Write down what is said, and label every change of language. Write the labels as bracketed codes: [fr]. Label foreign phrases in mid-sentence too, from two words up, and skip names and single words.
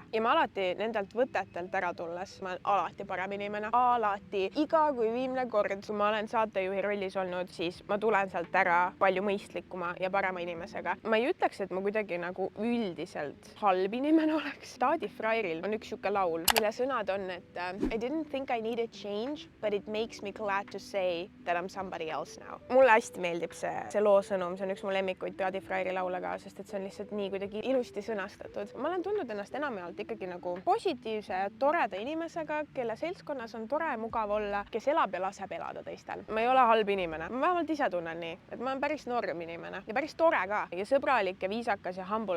[et] Ja ma alati nendelt võtetelt ära tulles, ma olen alati parem inimene. Alati. Iga kui viimne kord, kui ma olen saatejuhi rollis olnud, siis ma tulen sealt ära palju mõistlikuma ja parema inimesega. Ma ei ütleks, et ma kuidagi nagu üldiselt halb inimene oleks. Taadi Frairil on üks siuke laul, mille sõnad on, et [en] I didn't think I needed change, but it makes me glad to say that I'm somebody else now. [et] Mulle hästi meeldib see loo sõnum, see on üks mu lemmikuid Taadi Frairi laule ka, sest et see on lihtsalt nii kuidagi ilusti sõnastatud. Ma olen tundnud ennast enamjaolt ikkagi nagu positiivse ja toreda inimesega, kelle seltskonnas on tore ja mugav olla, kes elab ja laseb elada teistel. Ma ei ole halb inimene, ma vähemalt ise tunnen nii, et ma olen päris norm inimene ja päris tore ka ja sõbralik ja viisakas ja humble.